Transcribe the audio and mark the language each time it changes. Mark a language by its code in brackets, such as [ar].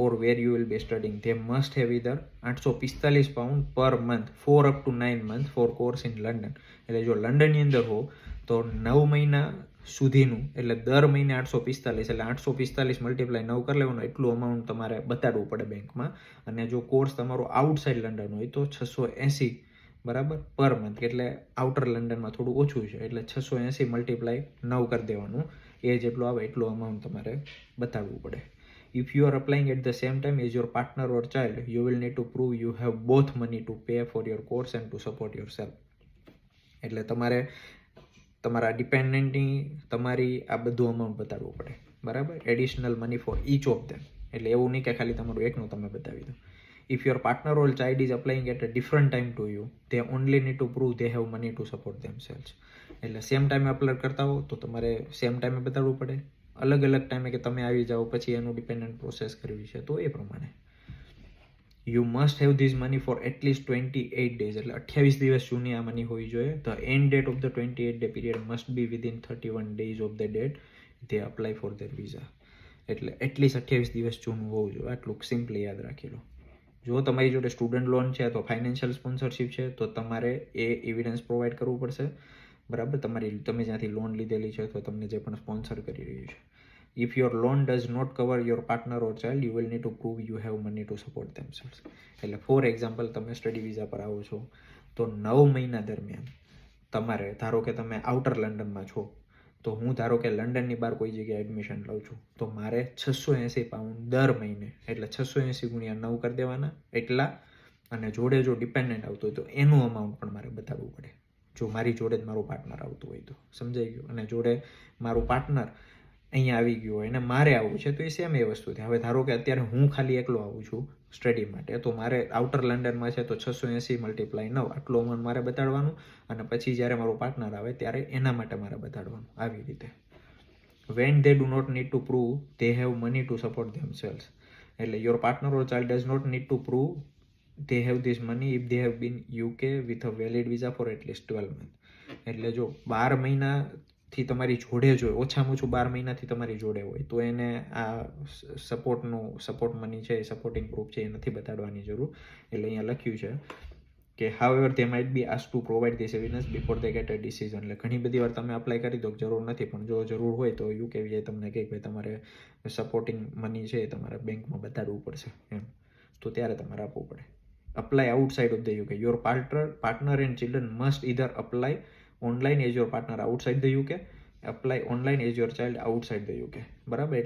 [en] or where you will be studying, they must have either £845 per month for up to 9 months for course in London, [gu] એટલે જો લંડનની અંદર હો તો 9 મહિના સુધીનું, એટલે દર મહિને 845, એટલે 845 મલ્ટીપ્લાય 9 કરી લેવાનું, એટલું અમાઉન્ટ તમારે બતાડવું પડે બેંકમાં. અને જો કોર્સ તમારો આઉટસાઇડ લંડન હોય તો 680, બરાબર, પર મંથ, એટલે આઉટર લંડનમાં થોડું ઓછું છે, એટલે 680 મલ્ટીપ્લાય 9 કરી દેવાનું, એ જેટલું આવે એટલું અમાઉન્ટ તમારે બતાડવું પડે. [en] If you are applying at the same time as your partner or child, you will need to prove you have both money to pay for your course and to support yourself. [gu] એટલે તમારે તમારા ડિપેન્ડન્ટની તમારી આ બધું amount બતાડવું પડે, બરાબર, [en] Additional money for each of them. [gu] એટલે એવું નહીં કે ખાલી તમારું એકનું તમે બતાવી દો. [en] If your partner or child is applying at a different time to you, they only need to prove they have money to support themselves. [gu] એટલે સેમ ટાઈમે અપ્લાય કરતા હો તો તમારે સેમ ટાઈમે બતાવવું પડે. અલગ અલગ ટાઈમે કે તમે આવી જાઓ પછી એનું ડિપેન્ડન્ટ પ્રોસેસ કરવી છે તો એ પ્રમાણે. [en] You must have this money for at least 28 days. [gu] એટલે 28 દિવસ જૂની આ મની હોવી જોઈએ. [en] The end date of the 28 day period must be within 31 days of the date they apply for their visa. [gu] એટલે એટલીસ્ટ 28 દિવસ જૂનું હોવું જોઈએ. આટલું સિમ્પલી યાદ રાખી લો. જો તમારી જોડે સ્ટુડન્ટ લોન છે તો ફાઇનાન્શિયલ સ્પોન્સરશિપ છે તો તમારે એ એવિડન્સ પ્રોવાઈડ કરવું પડશે, બરાબર. તમે જ્યાંથી લોન લીધેલી છે તો તમને જે પણ સ્પોન્સર કરી રહ્યું છે. [en] If your loan does not cover your partner or child, you will need to prove you have money to support themselves. [gu] એટલે ફોર એક્ઝામ્પલ તમે સ્ટડી વિઝા પર આવો છો તો 9 મહિના દરમિયાન તમારે, ધારો કે તમે આઉટર લંડનમાં છો તો હું ધારો કે લંડનની બહાર કોઈ જગ્યાએ એડમિશન લઉં છું તો મારે 680 પાઉન્ડ દર મહિને, એટલે 680 ગુણ્યા 9 કરી દેવાના એટલા, અને જોડે જો ડિપેન્ડન્ટ આવતું હોય તો એનું અમાઉન્ટ પણ મારે બતાવવું પડે. જો મારી જોડે જ મારું પાર્ટનર આવતું હોય તો, સમજાઈ ગયું. અને જોડે મારું પાર્ટનર અહીંયા આવી ગયું હોય અને મારે આવવું છે તો એ સેમ એ વસ્તુ છે. હવે ધારો કે અત્યારે હું ખાલી એકલો આવું છું સ્ટડી માટે તો મારે આઉટર લંડનમાં છે તો 680 × 9 આટલું અમાઉન્ટ મારે બતાડવાનું, અને પછી જ્યારે મારું પાર્ટનર આવે ત્યારે એના માટે મારે બતાડવાનું. આવી રીતે [en] when they do not need to prove they have money to support themselves. એટલે your partner or child does not need to prove they have this money if they have been UK with a valid visa for at least 12 months. [gu] એટલે જો 12 મહિનાથી તમારી જોડે જ હોય, ઓછામાં ઓછું 12 મહિનાથી તમારી જોડે હોય તો એને આ સપોર્ટ મની છે, સપોર્ટિંગ પ્રૂફ છે એ નથી બતાડવાની જરૂર. એટલે અહીંયા લખ્યું છે કે [en] however they might be asked to provide this evidence before they get a decision. [gu] એટલે ઘણી બધી વાર તમે અપ્લાય કરી દો, જરૂર નથી, પણ જો જરૂર હોય તો યુકેવીએ તમને કહે કે તમારે સપોર્ટિંગ મની છે તમારે બેંકમાં બતાડવું પડશે એમ, તો ત્યારે તમારે આપવું પડે. [en] Apply outside of the UK. Your partner and children must either apply online as your partner outside the UK, apply online as your child outside the UK, બરાબર.